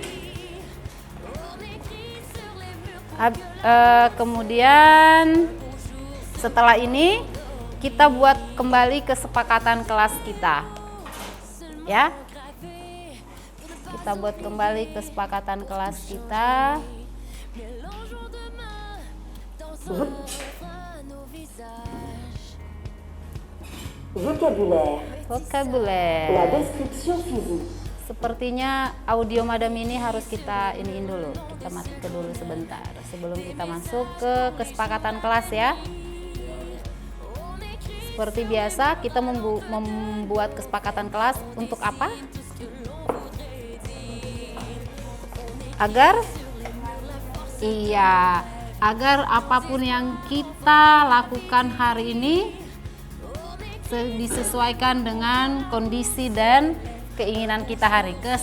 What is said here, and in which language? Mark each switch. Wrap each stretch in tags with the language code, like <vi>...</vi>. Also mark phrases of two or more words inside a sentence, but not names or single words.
<id>Kemudian setelah ini kita buat kembali kesepakatan kelas kita. Ya. Kita buat kembali kesepakatan kelas kita.</id> <fr>Vocabulaire. La description physique.</fr> <id>Sepertinya audio Madam ini harus kita iniin dulu. Kita matikan dulu sebentar sebelum kita masuk ke kesepakatan kelas ya. Seperti biasa, kita membuat kesepakatan kelas untuk apa? Agar apapun yang kita lakukan hari ini disesuaikan dengan kondisi dan keinginan kita hari.</id>